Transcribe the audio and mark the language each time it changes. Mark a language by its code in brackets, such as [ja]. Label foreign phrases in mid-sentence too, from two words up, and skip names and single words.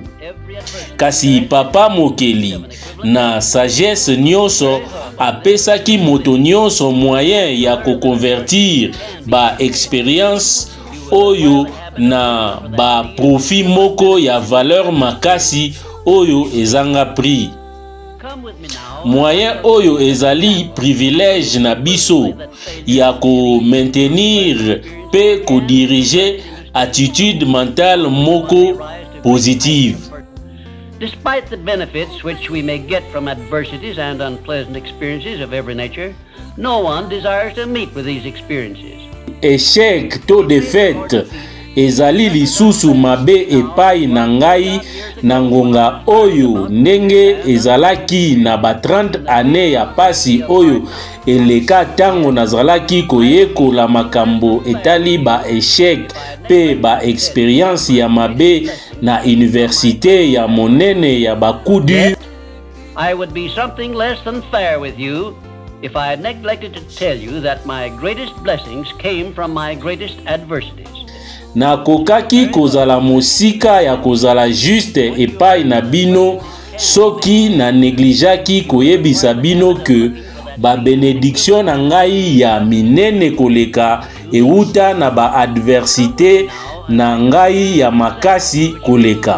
[ln] Kasi papa mokeli na sagesse nyonso apesaki moto nyonso moyen ya ko convertir ba expérience oyo na ba profit moko ya valeur makasi oyo ezanga prix. Moyen oyo ezali privilège na biso ya ko maintenir pe ko diriger [fr] attitude mentale [ln] moko positive. [en] Despite the benefits which we may get from adversities and unpleasant experiences of every nature, no one desires to meet with these experiences. [ln] Échec to défaite ezali lisusu mabe epai na ngai na ngonga oyo ndenge ezalaki na ba 30 années ya pasi oyo eleka tango nazalaki koyekola makambo etali ba échec pe ba expérience ya mabe na université ya monene ya bakudu. [en] I would be something less than fair with you if I had neglected to tell you that my greatest blessings came from my greatest adversities. [ln] Na kokaki kozala mosika ya kozala juste epai na bino soki na neglijaki koyebisa bino ke ba bénédiction na ngai ya minene koleka euta na ba adversité na ngai ya makasi koleka.